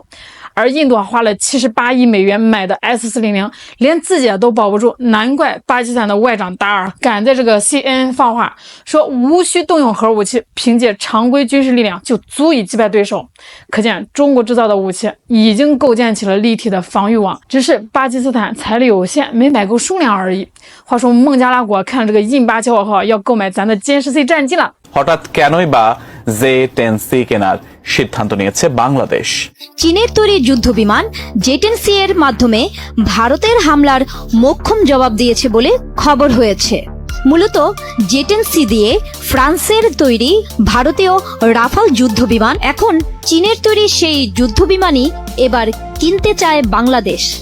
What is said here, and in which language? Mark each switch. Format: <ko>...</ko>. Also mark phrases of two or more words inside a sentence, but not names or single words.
<zh>而印度花了78亿美元买的 S-400， 连自己都保不住，难怪巴基斯坦的外长达尔敢在这个 CNN 放话，说无需动用核武器，凭借常规军事力量就足以击败对手。可见中国制造的武器已经构建起了立体的防御网，只是巴基斯坦财力有限，没买够数量而已。话说孟加拉国看了这个印巴交好要购买咱的歼10C战机了，</zh> <bn>হঠাৎ কেনই বা J-10C কেনার সিদ্ধান্ত নিয়েছে বাংলাদেশ? চীনের তৈরি যুদ্ধবিমান J-10C এর মাধ্যমে ভারতের হামলার মোক্ষম জবাব দিয়েছে বলে খবর হয়েছে। মূলত J-10C দিয়ে ফ্রান্সের তৈরি ভারতীয় রাফাল যুদ্ধবিমান, এখন চীনের তৈরি সেই যুদ্ধবিমানই এবার কিনতে চায় বাংলাদেশ।</bn>